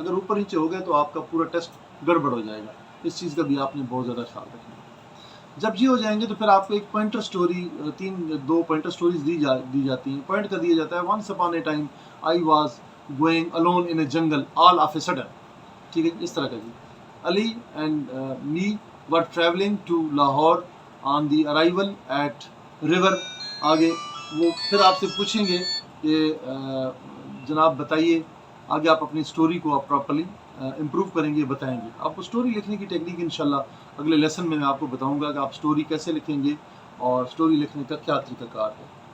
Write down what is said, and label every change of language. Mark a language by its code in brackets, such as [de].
[ur] اگر اوپر نیچے ہو گئے تو آپ کا پورا ٹیسٹ گڑبڑ ہو جائے گا. اس چیز کا بھی آپ نے بہت زیادہ خیال رکھنا ہے. جب یہ ہو جائیں گے تو پھر آپ کو ایک پوائنٹر سٹوری، 2 پوائنٹر سٹوریز دی جاتی ہیں. پوائنٹ کا دیا جاتا ہے، [en] once upon a time I was going alone in a jungle all of a sudden, [ur] ٹھیک ہے، اس طرح کا جی. [en] Ali and me were travelling to Lahore on the arrival at river. [ur] آگے وہ پھر آپ سے پوچھیں گے کہ جناب بتائیے، آگے آپ اپنی سٹوری کو آپ پراپرلی امپروو کریں گے، بتائیں گے. آپ کو سٹوری لکھنے کی ٹیکنیک انشاءاللہ اگلے لیسن میں آپ کو بتاؤں گا کہ آپ سٹوری کیسے لکھیں گے اور سٹوری لکھنے کا کیا طریقہ کار ہے.